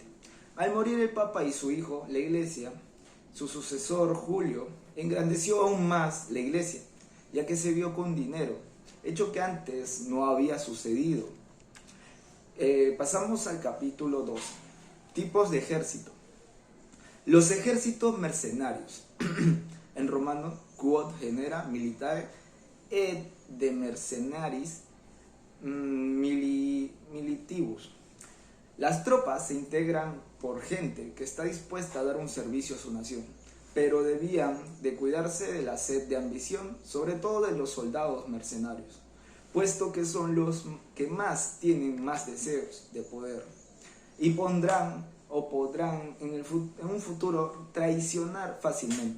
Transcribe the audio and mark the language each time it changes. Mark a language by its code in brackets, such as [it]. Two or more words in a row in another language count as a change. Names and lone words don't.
[es] Al morir el Papa y su hijo, la Iglesia, su sucesor Julio, engrandeció aún más la Iglesia, ya que se vio con dinero, hecho que antes no había sucedido. Pasamos al capítulo 2. Tipos de ejército. Los ejércitos mercenarios. En romano, [la] quod genera militare et de mercenaris militibus. [es] Las tropas se integran por gente que está dispuesta a dar un servicio a su nación, pero debían de cuidarse de la sed de ambición, sobre todo de los soldados mercenarios, puesto que son los que más tienen más deseos de poder y podrán en un futuro traicionar fácilmente.